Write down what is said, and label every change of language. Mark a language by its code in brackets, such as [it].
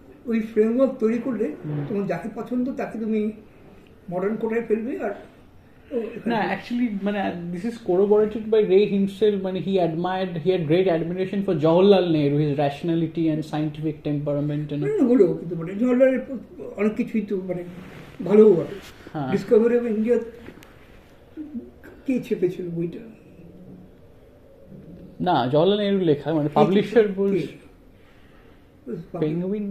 [bn] ওই ফ্রেমওয়ার্ক তৈরি করলে তোমার যাকে পছন্দ তাকে তুমি মডার্ন কোটায় ফেলবে। আর [en] না, actually, this is corroborated by Ray himself. He had great admiration for Jawaharlal Nehru, his rationality and scientific temperament. [bn] হলেও কিন্তু জওয়াহরলালের অনেক কিছুই তো ভালো বটে। ডিসকভারি অফ ইন্ডিয়া কে ছেপেছিল বইটা? না, জওয়াহরলাল নেহরু লেখা, পাবলিশার পেঙ্গুইন,